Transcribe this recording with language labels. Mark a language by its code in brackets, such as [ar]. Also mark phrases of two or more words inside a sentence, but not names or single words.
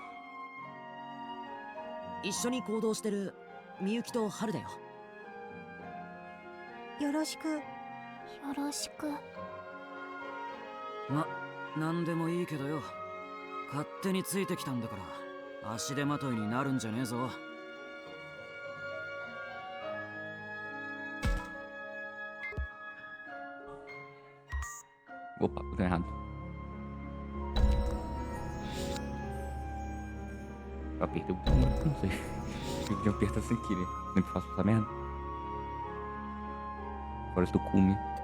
[ja] 一緒に行動してるみゆきと春だよ。よろしく。よろしく。なんでもいいけどよ。勝手についてきたんだから足手まといになるんじゃねえぞ。 [pt] Opa, tô errado. Eu apertei o botão, não sei. Eu aperto sem querer. Sempre faço essa merda. Agora estou Kumi.